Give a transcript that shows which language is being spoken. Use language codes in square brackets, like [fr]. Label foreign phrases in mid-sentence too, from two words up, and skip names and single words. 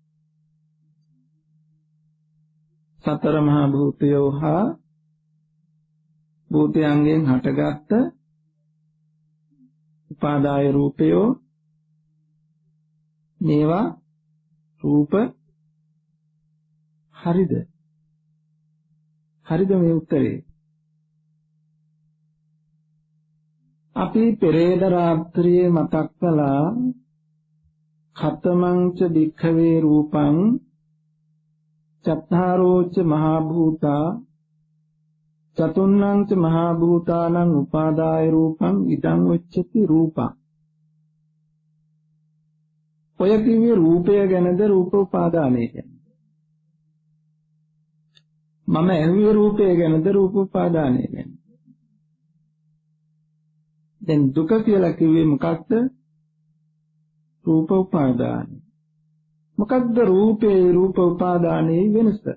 [si] සතර මහා භූතයෝ හා භූතයන්ගෙන් හටගත්ත උපාදාය රූපයෝ, මේවා රූප. හරිද? හරිද මේ උත්තරේ? අපි පෙරේද රාත්‍රියේ මතක් කළා [pi] ඛතමංච භික්ඛවේ රූපං චත්තාරෝච මහා භූතා චතුන්නංච මහා භූතානං උපාදාය රූපං ඉදං උච්චති රූපං. [si] ඔය කිව්වේ රූපය ගැනද රූප උපාදානය ගැනද? මම ඇහුවේ රූපය ගැනද රූප උපාදානය ගැනද? දැන් දුක කියලා කිව්වේ මොකක්ද? රූප උපාදානය. මොකක්ද රූපේ රූප උපාදානයේ වෙනස?